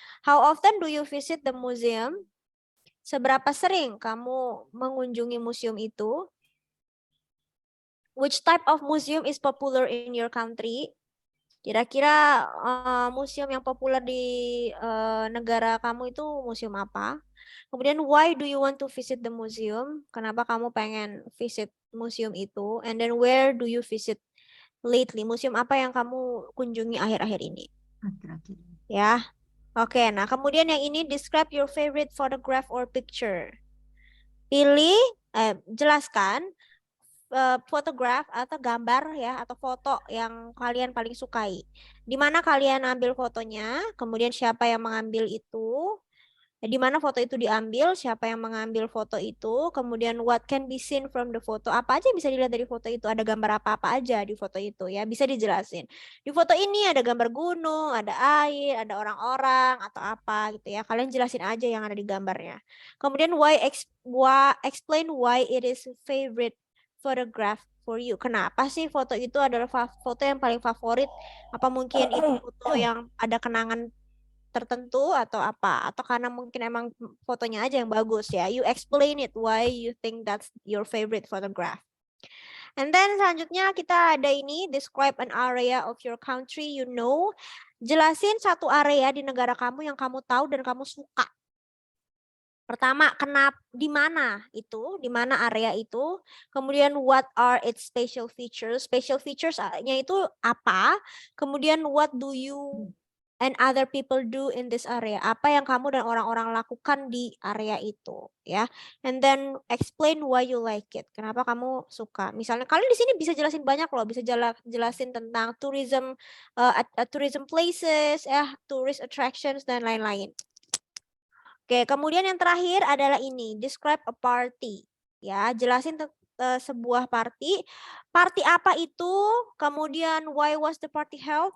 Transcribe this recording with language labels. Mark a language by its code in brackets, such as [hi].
[en] How often do you visit the museum? [id] Seberapa sering kamu mengunjungi museum itu? [en] Which type of museum is popular in your country? [id] Kira-kira museum yang populer di negara kamu itu museum apa? [en] Kemudian, why do you want to visit the museum? [id] Kenapa kamu pengen visit museum itu? [en] And then, where do you visit lately? [id] Museum apa yang kamu kunjungi akhir-akhir ini? Ya, oke. Nah, kemudian yang ini, [en] describe your favorite photograph or picture. [id] Jelaskan photograph atau gambar ya, atau foto yang kalian paling sukai. Di mana kalian ambil fotonya, kemudian siapa yang mengambil itu, di mana foto itu diambil, siapa yang mengambil foto itu, kemudian [en] what can be seen from the photo, [id] apa aja yang bisa dilihat dari foto itu, ada gambar apa-apa aja di foto itu ya, bisa dijelasin. Di foto ini ada gambar gunung, ada air, ada orang-orang atau apa gitu ya, kalian jelasin aja yang ada di gambarnya. Kemudian [en] explain why it is favorite photograph for you. [id] Kenapa sih foto itu adalah foto yang paling favorit? Apa mungkin itu foto yang ada kenangan tertentu atau apa? Atau karena mungkin emang fotonya aja yang bagus ya. [en] You explain it why you think that's your favorite photograph. And then [id] selanjutnya kita ada ini, [en] describe an area of your country you know. [id] Jelasin satu area di negara kamu yang kamu tahu dan kamu suka. Pertama, di mana itu, di mana area itu. Kemudian, [en] what are its special features? Special features-nya [id] itu apa? [en] Kemudian, what do you and other people do in this area? [id] Apa yang kamu dan orang-orang lakukan di area itu, ya. [en] And then explain why you like it. [id] Kenapa kamu suka? Misalnya kalian di sini bisa jelasin banyak loh, bisa jelasin tentang tourism places, ya, tourist attractions dan lain-lain. Oke, kemudian yang terakhir adalah ini, describe a party. Ya, jelasin sebuah party. Party apa itu? Kemudian [en] why was the party held?